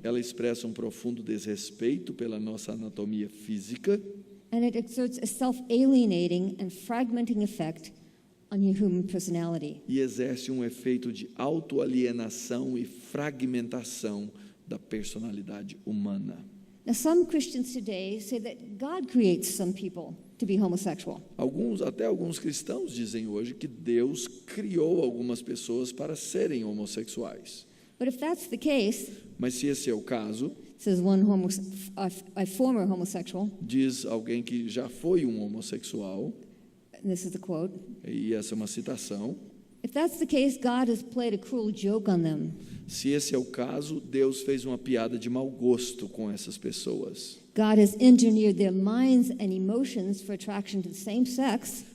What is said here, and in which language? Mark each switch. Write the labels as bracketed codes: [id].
[pt] Ela expressa um profundo desrespeito pela nossa anatomia física. [en] And it exerts a self-alienating and fragmenting effect on your human personality. [pt] E exerce um efeito de autoalienação e fragmentação da personalidade humana. [en] Now, some Christians today say that God creates some people to be homosexual. [pt] Até alguns cristãos dizem hoje que Deus criou algumas pessoas para serem homossexuais. [en] But if that's the case, [pt] mas se esse é o caso, [en] says a former homosexual, [pt] diz alguém que já foi um homossexual, [en] this is a quote, [pt] e essa é uma citação, [en] if that's the case, God has played a cruel joke on them. [pt] Se esse é o caso, Deus fez uma piada de mau gosto com essas pessoas. [en] God has engineered their minds and emotions for attraction to the same sex.